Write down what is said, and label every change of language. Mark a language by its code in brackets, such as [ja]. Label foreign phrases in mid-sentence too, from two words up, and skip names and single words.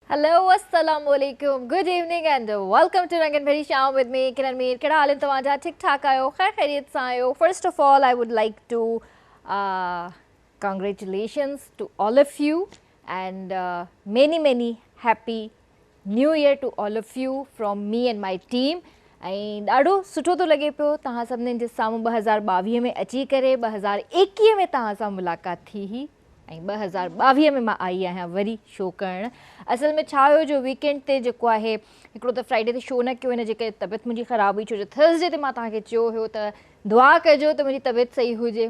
[en] Hello, [ar] السلام عليكم. [en] Good evening and welcome to Rangan Bhari Sham with me, Kiran Mir. [sd] केड़ा हाल तव्हांजा ठीक ठाक आयो खैर खैरियत सां आयो. [en] First of all, I would like to congratulations to all of you and many happy New Year to all of you from me and my team. [sd] ऐं ॾाढो सुठो थो लॻे पियो तव्हां सभिनीनि जे साम्हूं 2022 में अची करे 2021 में तव्हां सां मुलाक़ात थी हुई ऐं 2022 में मां आई आहियां वरी शो करणु. असल में छा हुयो जो वीकेंड ते जेको आहे हिकिड़ो त फ्राइडे ते शो न कयो हिन जे करे तबियत मुंहिंजी ख़राबु हुई छो जो थर्सडे ते मां तव्हांखे चयो हुयो त दुआ कजो त मुंहिंजी तबियत सही हुजे.